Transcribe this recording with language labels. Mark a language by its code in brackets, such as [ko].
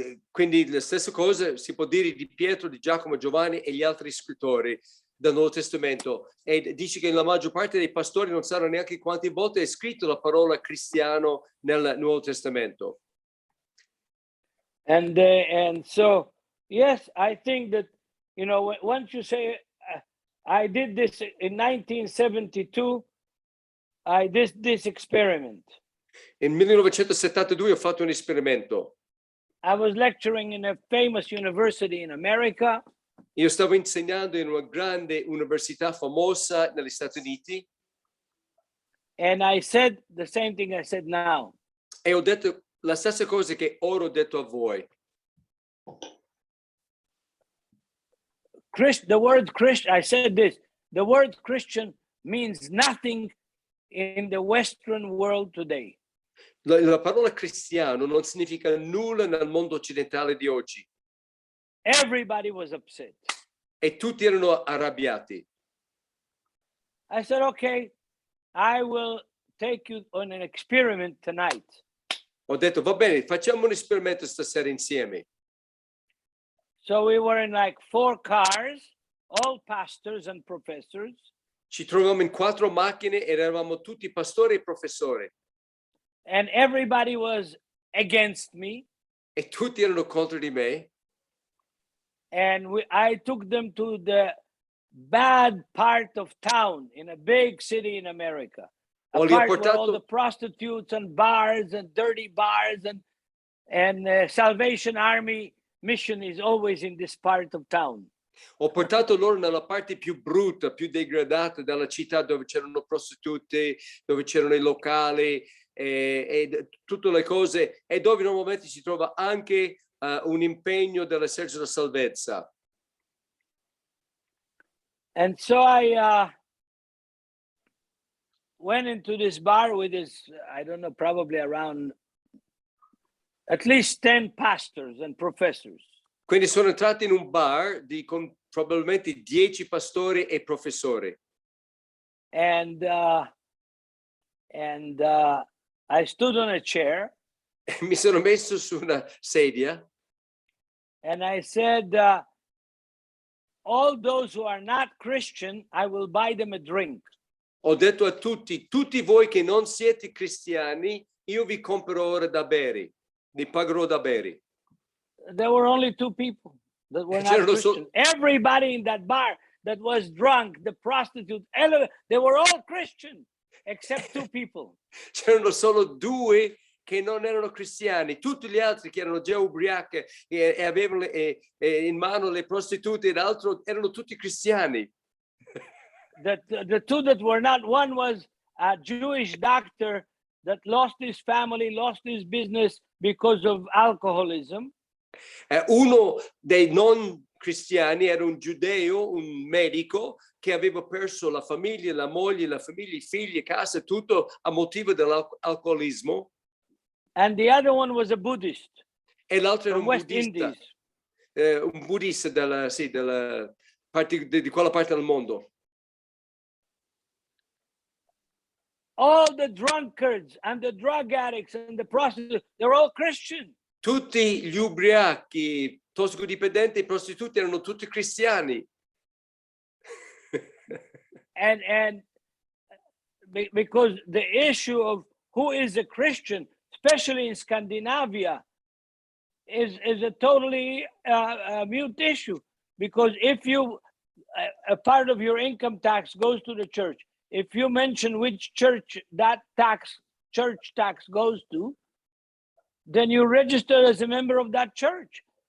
[it] Quindi la stessa cosa si può dire di Pietro, di Giacomo, Giovanni e gli altri scrittori del Nuovo Testamento. E dice che la maggior parte dei pastori non sanno neanche quante volte è scritto la parola cristiano nel Nuovo Testamento. [en] And so, yes, I think that, you know, once you say, I did this in 1972, I did this experiment. [it] Nel 1972 ho fatto un esperimento. [en] I was lecturing in a famous university in America. [it] Io stavo insegnando in una grande università famosa negli Stati Uniti. [en] And I said the same thing I said now. [it] E ho detto la stessa cosa che ora ho detto a voi. [en] The word Christian, I said this, the word Christian means nothing in the Western world today. [it] La parola cristiano non significa nulla nel mondo occidentale di oggi. [en] Everybody was upset. [it] E tutti erano arrabbiati. [en] I said, okay, I will take you on an experiment tonight. [it] Ho detto, va bene, facciamo un esperimento stasera insieme. [en] So we were in like 4 cars, all pastors and professors. [it] Ci trovavamo in 4 macchine ed eravamo tutti pastori e professori. [en] And everybody was against me. [it] E tutti erano contro di me. [en] And I took them to the bad part of town in a big city in America. A part where all the prostitutes and bars and dirty bars and Salvation Army mission is always in this part of town. [it] Ho portato loro nella parte più brutta, più degradata della città, dove c'erano prostitute, dove c'erano i locali e tutte le cose, e dove normalmente si trova anche un impegno dell'esercito della salvezza. [en] And so I went into this bar with this, I don't know, probably around at least 10 pastors and professors. [it] Quindi sono entrato in un bar con probabilmente 10 pastori e professori. [en] And I stood on a chair. [it] Mi sono messo su una sedia. [en] And I said, all those who are not Christian, I will buy them a drink. [it] Ho detto a tutti voi che non siete cristiani, io vi comprerò ora da bere, vi pagherò da bere. [en] There were only 2 people that were not Christian. Everybody in that bar that was drunk, the prostitute, they were all Christian, except 2 people. [it] C'erano solo 2 che non erano cristiani, tutti gli altri che erano già ubriachi e avevano in mano le prostitute ed altro erano tutti cristiani. [en] The 2 that were not, one was a Jewish doctor that lost his family, lost his business because of alcoholism. [it] Uno dei non cristiani era un giudeo, un medico che aveva perso la famiglia, la moglie, la famiglia, i figli, casa, tutto a motivo dell'alcolismo. [en] And the other one was a Buddhist. [it] E l'altro era un [en] West [it] buddista, [en] Indies. [it] Un buddista della parte, di quella parte del mondo. [en] All the drunkards and the drug addicts and the prostitutes, they're all Christian. [it] Tutti gli ubriachi, tossicodipendenti e prostituti erano tutti cristiani. [en] and because the issue of who is a Christian, especially in Scandinavia, is a totally mute issue. Because if you, a part of your income tax goes to the church, if you mention which church that church tax goes to, then you register as a member of that church.